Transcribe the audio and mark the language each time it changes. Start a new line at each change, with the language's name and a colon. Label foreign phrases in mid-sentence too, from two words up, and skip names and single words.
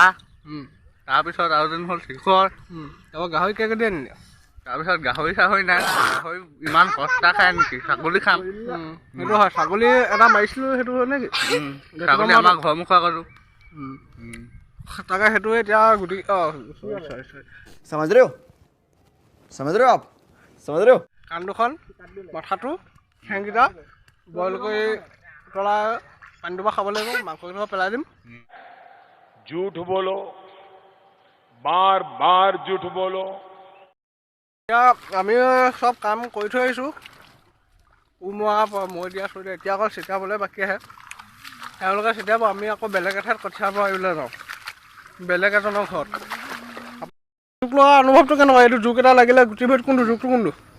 Assamese: তাৰপিছত আয়োজন হ'ল শিখৰ। তাৰপৰা গাহৰি কেই কেজি আনিলে? তাৰপিছত গাহৰি নাই, গাহৰি ইমান সস্তা খায় নেকি? ছাগলী খাম। সেইটো হয়, ছাগলী এটা মাৰিছিলোঁ, সেইটো হয় নেকি? ছাগলী আমাৰ ঘৰ মুখা কৰোঁ। তাকে সেইটোৱে এতিয়া গুটি
Hindi: समझ रहे हो आप समझ रहे हो?
Assamese: কাণ দুখন, মাথাটো, ঠেংকেইটা বইল কৰি উতলাই পানী দুবা খাব লাগিব, মাংসকেইটা পেলাই দিম।
Hindi: झूठ बोलो, बार बार झूठ बोलो,
Assamese: এতিয়া আমি চব কাম কৰি থৈ আহিছোঁ। কোমোৰা মৈ দিয়া চৈ দিয়া, এতিয়া অকল চিটাবলৈ বাকী আহে। তেওঁলোকে চিটাব, আমি আকৌ বেলেগ এঠাইত কঠীয়া পাৰিবলৈ যাওঁ, বেলেগ এজনৰ ঘৰত। জোক লোৱা অনুভৱটো কেনেকুৱা? এইটো জোক এটা লাগিলে গুটি ভৰিত কোনটো জোকটো কোনটো?